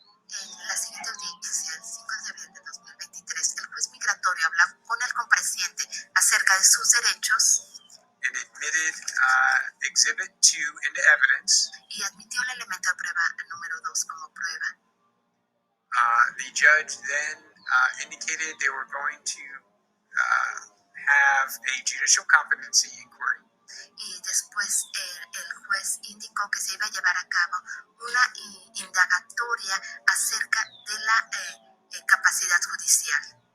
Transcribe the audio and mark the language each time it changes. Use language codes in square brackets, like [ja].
[es] En la siguiente audiencia, el 5 de abril de 2023, el juez migratorio habló con el compareciente acerca de sus derechos [en] and admitted Exhibit 2 into evidence. [es] y admitió el elemento de prueba número 2 como prueba. [en] The judge then indicated they were going to have a judicial competency inquiry. [es] Y después el juez indicó que se iba a llevar a cabo una indagatoria acerca de la capacidad judicial.